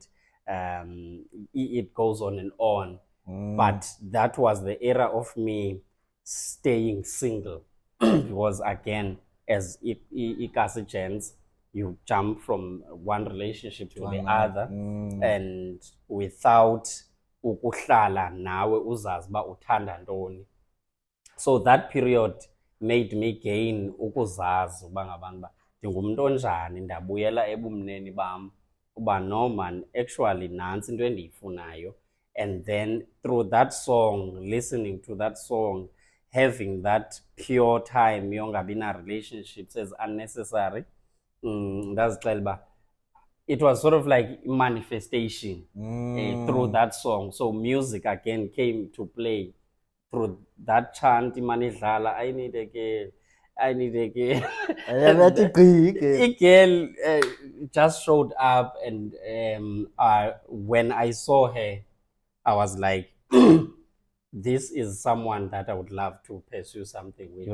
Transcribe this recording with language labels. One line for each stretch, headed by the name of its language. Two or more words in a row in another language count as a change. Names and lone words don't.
English: It goes on and on. But that was the era of me staying single. Because again, as Ikasi gents, you jump from one relationship to the other, and without
Xhosa: ukuhlala nawe uzazi ba uthanda ntoni.
English: So that period made me gain
Xhosa: ukuzazi uba ngabantu ba ndingumuntu onjani, ndabuyela ebumneni bam uba
English: no man, actually
Xhosa: nantsi into endiyifunayo.
English: And then through that song, listening to that song, having that pure time
Xhosa: yongabi na
English: relationships as unnecessary,
Xhosa: ndazixela uba
English: it was sort of like manifestation through that song. So music again came to play through that chant, imanidlala, I need a girl, I need a girl. A girl just showed up, and when I saw her, I was like, this is someone that I would love to pursue something with.